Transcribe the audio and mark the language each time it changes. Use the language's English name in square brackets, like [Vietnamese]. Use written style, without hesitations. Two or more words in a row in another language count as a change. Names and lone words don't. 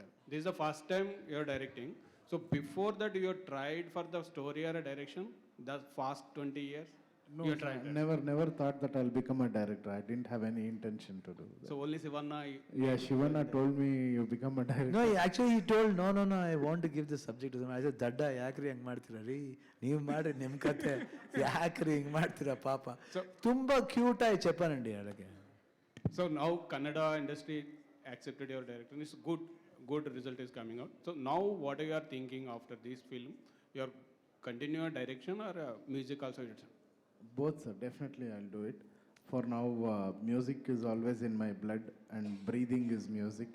[English] This is the first time you are directing. So before that you tried for the story or a direction? The past 20 years? No, you tried that? never thought that I'll become a director. I didn't have any intention to do that. So only Sivanna? Yeah, Shivana told me you become a director. No, actually he told, no, I want to give this subject to them. I said, [Kannada] Dadda, ಯಾಕ್ರಿ ಹಿಂಗ್ ಮಾಡ್ತೀರಾ ರೀ, ನೀವು ಮಾಡಿ ನಿಮ್ಮ ಕತೆ ಯಾಕ್ರಿ ಹಿಂಗೆ ಮಾಡ್ತೀರಾ ಪಾಪ. ತುಂಬ ಕ್ಯೂಟ್ ಆಗಿ [Telugu] చెప్పానండి అలాగే. [English] So now Kannada industry accepted your director. It's good result is coming out. So now what you are thinking after this film? You are continue your direction or music also? Both, sir. Definitely I'll do it. For now, music is always in my blood and breathing is music.